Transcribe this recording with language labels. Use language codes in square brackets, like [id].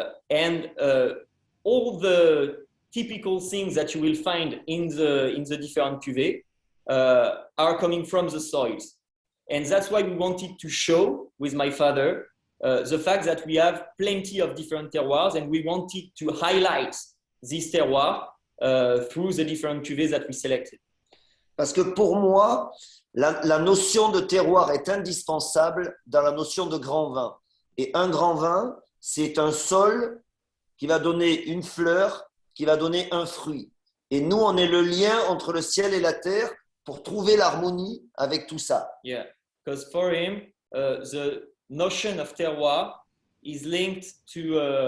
[en] And all the typical things that you will find in the different cuvées are coming from the soils. And that's why we wanted to show with my father the fact that we have plenty of different terroirs, and we wanted to highlight this terroir through the different cuvées that we selected. [fr] Parce que pour moi, la notion de terroir est indispensable dans la notion de grand vin. Et un grand vin, c'est un sol qui va donner une fleur, qui va donner un fruit. Et nous, on est le lien entre le ciel et la terre pour trouver l'harmonie avec tout ça. [en] Yeah, because for him, the notion of terroir is linked to